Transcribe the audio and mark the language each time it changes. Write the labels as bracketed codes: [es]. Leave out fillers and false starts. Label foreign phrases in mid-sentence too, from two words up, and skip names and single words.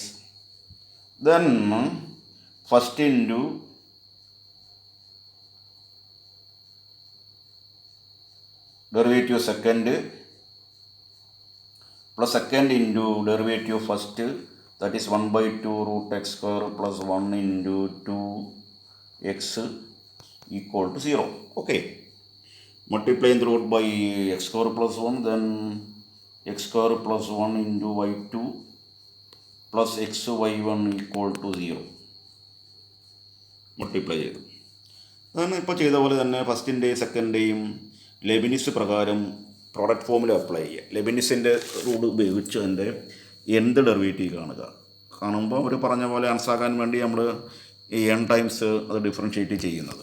[en] Then first into derivative second plus second into derivative first, that is 1/2 root x square plus 1 into 2x equal to 0. Okay, multiplying the root by x square plus 1, then x square plus 1 into y2 plus x y1 equal to 0. [ml] മൾട്ടിപ്ലൈ ചെയ്തു. അതാണ് ഇപ്പോൾ ചെയ്ത പോലെ തന്നെ ഫസ്റ്റിൻ്റെയും സെക്കൻഡിൻ്റെയും ലെബിനിസ് പ്രകാരം [en] product form [ml] അപ്ലൈ ചെയ്യുക. ലെബിനിസിൻ്റെ റൂൾ ഉപയോഗിച്ച് അതിൻ്റെ എന്ത് ഡെറിവേറ്റീവ് കാണുമ്പോൾ അവർ പറഞ്ഞ പോലെ ആൻസറാക്കാൻ വേണ്ടി നമ്മൾ ഈ n ടൈംസ് അത് ഡിഫറൻഷ്യേറ്റ് ചെയ്യുന്നത്.